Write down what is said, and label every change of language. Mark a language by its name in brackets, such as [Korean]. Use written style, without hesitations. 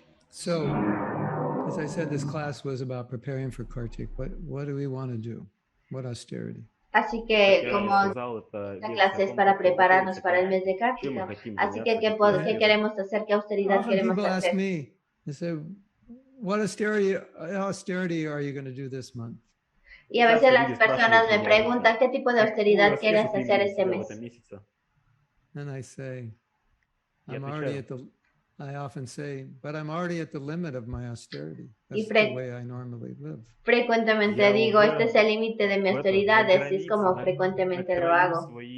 [English] So, as I said, this class was about preparing for Kartik. What do we want to do? What austerity? [Spanish] Así que como esta clase es para prepararnos para el mes de Kartika, así que ¿qué queremos hacer? ¿Qué austeridad queremos [English] people ask [Spanish] hacer? [English] me, they say, what austerity are you going to do this month? [Spanish] Y a veces las personas me preguntan qué tipo de austeridad quieres hacer este mes. [English] And I say, I often say, but I'm already at the limit of my austerity. That's the way I normally live. [Spanish] Frecuentemente digo, este es el límite de mi austeridad, así es como frecuentemente lo hago.